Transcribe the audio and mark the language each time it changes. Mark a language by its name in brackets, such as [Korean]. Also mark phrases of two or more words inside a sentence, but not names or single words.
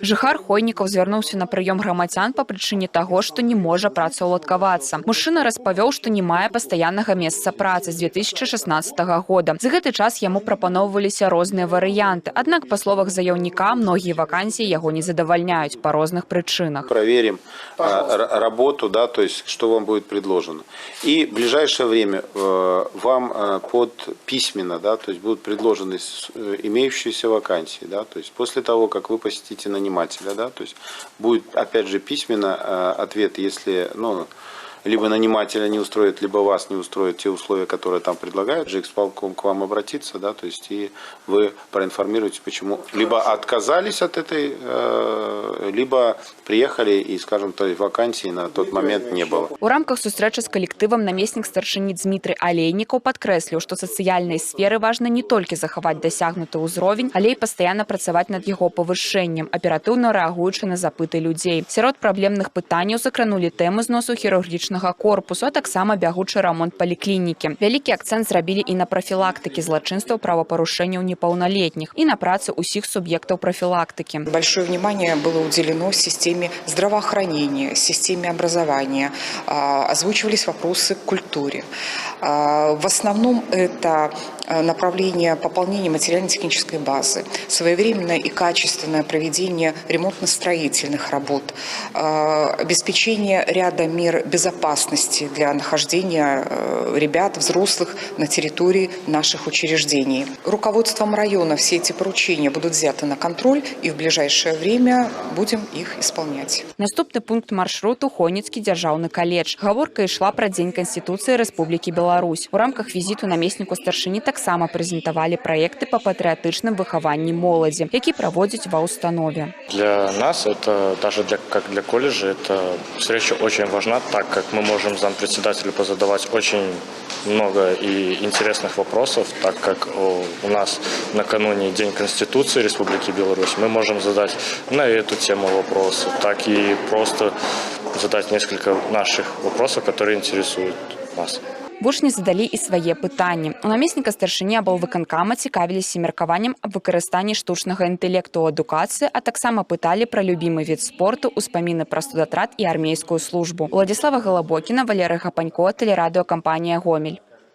[Belarusian] Жыхар Хойнікаў звярнуўся на прыём грамадзян па прычыне таго, што не можа працаўладкавацца. Мужчына распавёў, што не мае пастаяннага месца працы з 2016 года. За гэты час яму прапаноўваліся розныя варыянты. Аднак, па словах заяўніка, многія вакансіі яго не задавальняюць па розных прычынах. [Russian] Проверим работу, да, то есть что вам будет предложено. И в ближайшее время вам письменно, да, то есть будут предложены имеющиеся вакансии, да, то есть после того, как вы посетите нанимателя, да, то есть будет опять же письменно ответ, если, либо нанимателя не устроит, либо вас не устроят те условия, которые там предлагают, же исполком к вам обратиться, да, то есть и вы проинформируете, почему либо отказались от этой, либо приехали и, скажем, той вакансии на тот момент не было. [Belarusian] У рамках сустрэчы з калектывам намеснік старшыні Дмітрый Алейнікаў падкрэсліў, што сацыяльнай сферы важна не толькі захаваць дасягнуты ўзровень, але і пастаянна працаваць над яго павышэннем, аператыўна рэагуючы на запыты людзей. Сярод праблемных пытанняў закранулі тэму зносу хірургічнага корпусу, а таксама бягучы рамонт паліклінікі. Вялікі акцэнт зрабілі і на прафілактыкі злачынстваў правапарушэнняў непаўналетніх, і на працы ўсіх суб'ектаў прафілактыкі. [Russian] Большое внимание было уделено системе здравоохранения, системе образования. Озвучивались вопросы к культуре. В основном это направление пополнения материально-технической базы, своевременное и качественное проведение ремонтно-строительных работ, обеспечение ряда мер безопасности для нахождения ребят, взрослых на территории наших учреждений. Руководством района все эти поручения будут взяты на контроль, и в ближайшее время будем их исполнять. [Belarusian] Наступны пункт маршруту Хойніцкі дзяржаўны каледж. Гаворка ішла пра Дзень Канституцыі Рэспублікі Беларусь. У рамках візіту намесніку старшыні таксама прэзентавалі праекты па патрыятычным выхаванні моладзі, які праводзяць ва ўстанове. [Russian] Для нас, это даже как для колледжа, эта встреча очень важна, так как мы можем зампредседателю позадавать очень много и интересных вопросов, так как у нас накануне День Конституции Республики Беларусь, мы можем задать на эту тему вопросы, так и просто задать несколько наших вопросов, которые интересуют нас. [Belarusian] Вучні задалі і свае пытанні. У намесніка старшыні аблвыканкама цікавіліся меркаваннем аб выкарыстанні штучнага інтэлекту ў адукацыі, а таксама пыталі пра любімы від спорту, успаміны пра студатрат і армейскую службу. Владзіслава Галабокіна, Валерый Гапанько, тэлерадыёкампанія «Гомель».